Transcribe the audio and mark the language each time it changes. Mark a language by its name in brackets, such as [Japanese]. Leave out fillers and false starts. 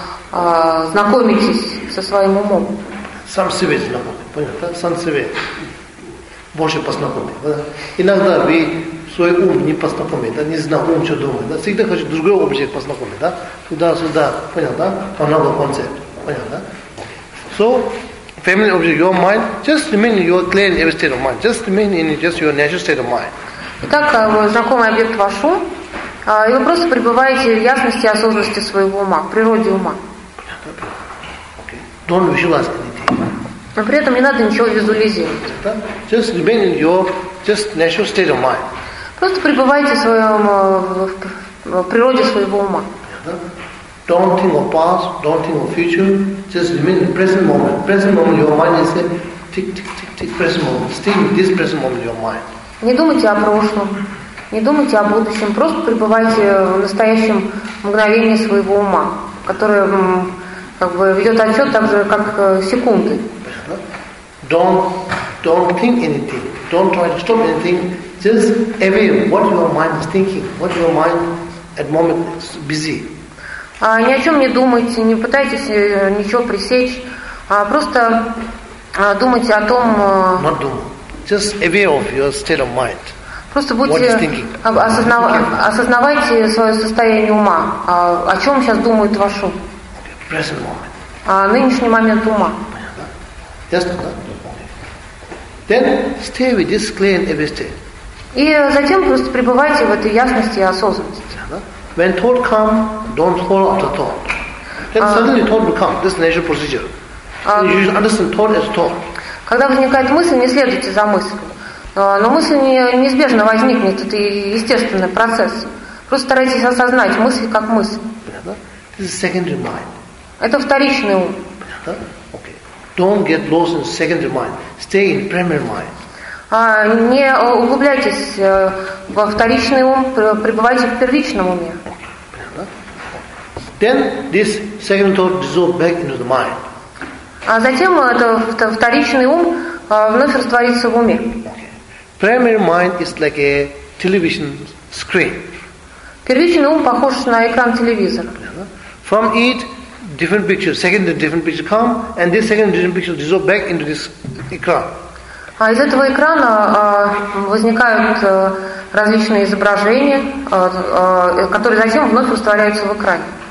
[Russian] Знакомитесь со своим умом. Сам себе знакомый, понятно? Сам себе больше познакомый. Да? Иногда вы свой ум не познакомый, да? Не знакомый, что думает. Да? Всегда хочу другой объект познакомить, да? Туда-сюда, понятно, да? По новому концепту. [English] So, family object, your mind, just remain in your clean every state of mind. Just remain in just your natural state of mind. [Russian] Итак, знакомый объект ваш ум, И вы просто пребываете в ясности и осознанности своего ума, в природе ума. Но при этом не надо ничего визуализировать. Просто пребывайте в своем в природе своего ума. [English] Don't think of past, don't think of future, just remain in present moment. Present moment your mind is saying, tick, tick, tick, tick, present moment. Stay in this present moment your mind. [Russian] Не думайте о прошлом, не думайте о будущем, просто пребывайте в настоящем мгновении своего ума, которое как бы ведет отчет так же, как секунды. [English] Don't think anything, don't try to stop anything, just aware what your mind is thinking, what your mind at the moment is busy. [Russian] Ни о чем не думайте, не пытайтесь ничего пресечь, а просто думайте о том. [English] Not doing. Just aware of your state of mind. [Russian] Просто будьте осознавайте свое состояние ума. О чем сейчас думает ваш ум? [English] Present moment. [Russian] Нынешний момент ума. [English] Yes, no? Then stay with this clear and aware state. [Russian] И затем просто пребывайте в этой ясности и осознанности. [English] When thought comes, don't follow after thought. Then suddenly thought will come. This is natural procedure. You should understand thought as thought. [Russian] Когда возникает мысль, не следуйте за мыслью. Но мысль неизбежно возникнет. Это естественный процесс. Просто старайтесь осознать мысль как мысль. Понятно? [English] This is secondary mind. [Russian] Это вторичный ум. Понятно? [English] Okay. Don't get lost in secondary mind. Stay in primary mind. [Russian] Не углубляйтесь во вторичный ум, пребывайте в первичном уме. [English] Then this second thought dissolves back into the mind. [Russian] А затем этот вторичный ум вновь растворится в уме. [English] Primary mind is like a television screen. [Russian] Первичный ум похож на экран телевизора. [English] From it, different pictures, second and different pictures come, and this second and different pictures dissolve back into this экран. [Russian] А из этого экрана возникают различные изображения, которые затем вновь растворяются в экране.